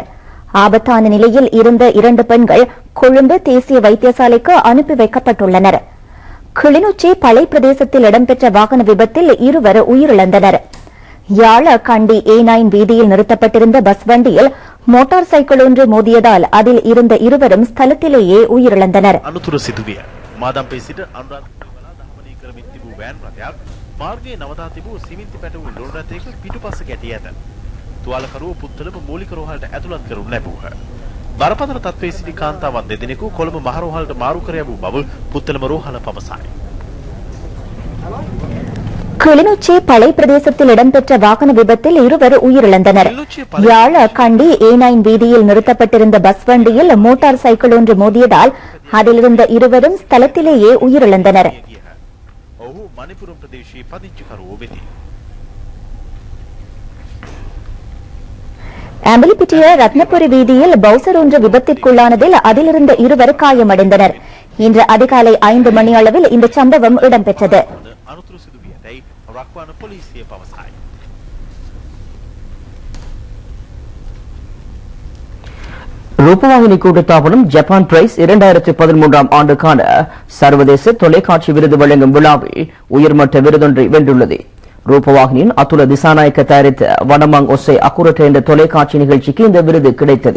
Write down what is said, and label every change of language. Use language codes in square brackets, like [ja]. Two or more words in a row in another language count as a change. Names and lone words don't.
[ta] ஆபத்தான நிலையில் இருந்த 2 பெண்கள் கொழும்பு தேசிய வைத்தியசாலைக்கு அனுப்பி வைக்கப்பட்டுள்ளனர். கிளிநொச்சி பளை பிரதேசத்தில் இடம்பெற்ற வாகன விபத்தில் 2 உயிரிழந்தனர். யாழ கண்டி A9 வீதியில் நிறுத்தப்பட்டிருந்த பஸ் வண்டியில் மோட்டார் சைக்கிள் ஒன்று மோதியதால் அதில் இருந்த 2 ஸ்தலத்திலேயே உயிரிழந்தனர். [si] අනුතුර සිදුවිය. මාදම්පේ සිට අනුරාධපුර වලා දහවනී කරමින් තිබූ වෑන් රථයක් මාර්ගයේ නවතා තිබූ සිමෙන්ති පැටවූ ලොරි රථයක පිටුපස ගැටී ඇත. තුවාලකරුවෝ පුත්තලම මූලික රෝහලට ඇතුළත් කරනු ලැබුවහ. බරපතල තත්ත්වයේ සිටි කාන්තාවන් දෙදෙනෙකු කොළඹ මහ රෝහලට මාරු කර යවූ බව පුත්තලම රෝහල පවසයි. [ta] கிளிநொச்சி பளை பிரதேசத்தில் இடம்பெற்ற வாகன விபத்தில் 2 உயிரிழந்தனர். யாழ கண்டி A9 வீதியில் நிறுத்தப்பட்டிருந்த பஸ் வண்டியில் மோட்டார் சைக்கிள் ஒன்று மோதியதால் அதிலிருந்த 2 ஸ்தலத்திலேயே உயிரிழந்தனர். [si] ඔහු මණිපුරම් ප්‍රදේශයේ පදිංචිකරුවෝ වෙති. [ta] ஆம்பலிப்பிட்டிய ரத்னபுரி வீதியில் பவுசர் ஒன்று விபத்திற்குள்ளானதில் அதிலிருந்த 2 காயமடைந்தனர். இன்று அதிகாலை 5 மணி அளவில் இந்த சம்பவம் இடம்பெற்றது. [si] අනුතුරු සිදුවියටයි රක්වාන පොලිසිය පවසයි. [ta] ரூபவாகினி கூட்டுத்தாபனம் ஜப்பான் பிரைஸ் 2013ஆம் ஆண்டுக்கான சர்வதேச தொலைக்காட்சி விருது வழங்கும் விழாவில் உயர்மட்ட விருதொன்றை வென்றுள்ளது. ரூபவாகினியின் அத்துல திசாநாயக்க தயாரித்த வடமாங் ஒசை அக்குரட்ட என்ற தொலைக்காட்சி நிகழ்ச்சிக்கு இந்த விருது கிடைத்தது.